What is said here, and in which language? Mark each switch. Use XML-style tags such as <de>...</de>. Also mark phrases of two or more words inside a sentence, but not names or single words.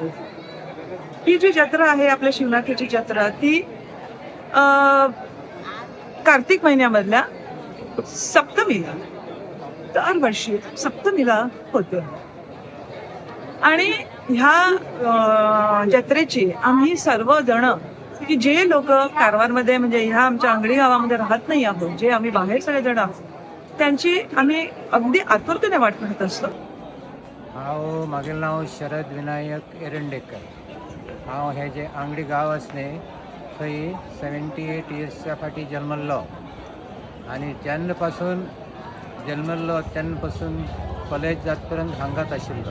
<mr>ही जी जत्रा आहे आपल्या शिवनाथाची जत्रा, ती कार्तिक महिन्यामधल्या सप्तमीला, दरवर्षी सप्तमीला होते. आणि ह्या जत्रेची आम्ही सर्वजण की जे लोक कारवारमध्ये म्हणजे ह्या आमच्या अंगडी गावामध्ये राहत नाही आहोत, जे आम्ही बाहेर सगळेजण आहोत, त्यांची आम्ही अगदी आतुरतेने वाट पाहत असतो.</mr> <kok>हांव म्हागेलें नांव शरद विनायक एरंडेकर. हांव हे जे अंगडी गांव असणे थंय 78 इयर्सच्या फाटी जल्मल्लो आनी जेन्ना पासून जल्मल्लो तेन्ना पासून कॉलेज जात पर्यंत हांगाच आशिल्लो.</kok>